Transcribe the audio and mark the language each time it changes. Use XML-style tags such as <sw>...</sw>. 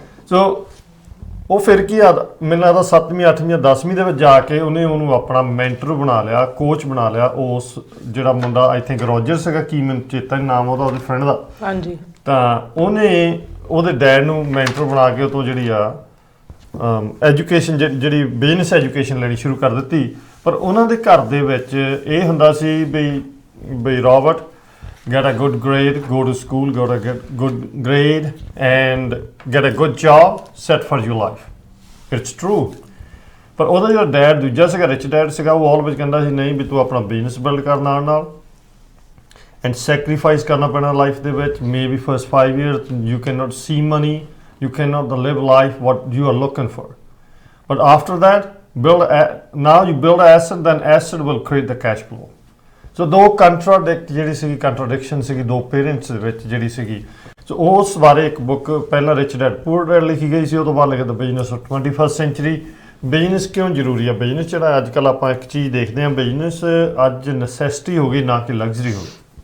<pa>ਸੋ ਉਹ ਫਿਰ ਕੀ ਆ, ਮੈਨੂੰ ਲੱਗਦਾ 7ਵੀਂ 8ਵੀਂ 10ਵੀਂ ਦੇ ਵਿੱਚ ਜਾ ਕੇ ਉਹਨੂੰ ਆਪਣਾ ਮੈਂਟਰ ਬਣਾ ਲਿਆ, ਕੋਚ ਬਣਾ ਲਿਆ। ਉਸ ਜਿਹੜਾ ਮੁੰਡਾ ਆਈ ਥਿੰਕ ਰੋਜਰ ਸੀਗਾ, ਕੀ ਮੈਨੂੰ ਚੇਤਾ ਨਹੀਂ ਨਾਮ ਉਹਦੇ ਫਰੈਂਡ ਦਾ। ਹਾਂਜੀ, ਤਾਂ ਉਹਨੇ ਉਹਦੇ ਡੈਡ ਨੂੰ ਮੈਂਟਰ ਬਣਾ ਕੇ ਉਹ ਤੋਂ ਜਿਹੜੀ ਆ ਐਜੂਕੇਸ਼ਨ ਜਿਹੜੀ ਬਿਜ਼ਨਸ ਐਜੂਕੇਸ਼ਨ ਲੈਣੀ ਸ਼ੁਰੂ ਕਰ ਦਿੱਤੀ। ਪਰ ਉਹਨਾਂ ਦੇ ਘਰ ਦੇ ਵਿੱਚ ਇਹ ਹੁੰਦਾ ਸੀ ਬਈ Robert,</pa> <en>get a good grade, go to school, get a good grade and get a good job, set for your life. It's true.</en> <pa>ਪਰ ਉਹਦਾ ਜਿਹੜਾ ਡੈਡ ਦੂਜਾ ਸੀਗਾ, ਰਿਚ ਡੈਡ ਸੀਗਾ, ਉਹ ਆਲਵੇਜ਼ ਕਹਿੰਦਾ ਸੀ ਨਹੀਂ ਵੀ ਤੂੰ ਆਪਣਾ ਬਿਜ਼ਨਸ ਬਿਲਡ ਕਰ ਨਾਲ ਐਂਡ ਸੈਕਰੀਫਾਈਸ ਕਰਨਾ ਪੈਣਾ ਲਾਈਫ ਦੇ ਵਿੱਚ।</pa> <en>Maybe first 5 years you cannot see money, you cannot live life what you are looking for, but after that now you build an asset, then asset will create the cash flow.</en> <pa>ਸੋ ਦੋ ਕੰਟਰਾਡਿਕਸ਼ਨ ਸੀਗੀ ਦੋ parents ਦੇ ਵਿੱਚ ਜਿਹੜੀ ਸੀਗੀ। ਸੋ ਉਸ ਬਾਰੇ ਇੱਕ ਬੁੱਕ ਪਹਿਲਾਂ ਰਿਚ ਡੈਡ ਪੂਅਰ ਡੈਡ ਲਿਖੀ ਗਈ ਸੀ, ਉਹ ਤੋਂ ਬਾਅਦ ਲਿਖਿਆ ਦ business of 21st sanctuary. Business ਕਿਉਂ ਜ਼ਰੂਰੀ ਆ? ਬਿਜ਼ਨਸ ਜਿਹੜਾ ਅੱਜ ਕੱਲ੍ਹ ਆਪਾਂ ਇੱਕ ਚੀਜ਼ ਦੇਖਦੇ ਹਾਂ, ਬਿਜ਼ਨਸ ਅੱਜ ਨੈਸੈਸਿਟੀ ਹੋ ਗਈ, ਨਾ ਕਿ ਲਗਜ਼ਰੀ ਹੋ ਗਈ।</pa>